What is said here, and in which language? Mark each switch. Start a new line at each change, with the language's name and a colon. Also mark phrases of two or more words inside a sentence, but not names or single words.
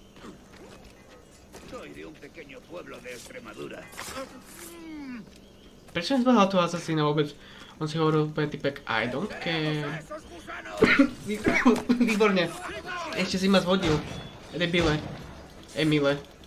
Spanish: Soy de un pequeño pueblo de Extremadura.
Slovak: Prečo nezbehal toho asasína vôbec? On si hovoril úplne typek
English: I don't care.
Slovak: Výborne. Ešte si ma zhodil. Debile. Emile.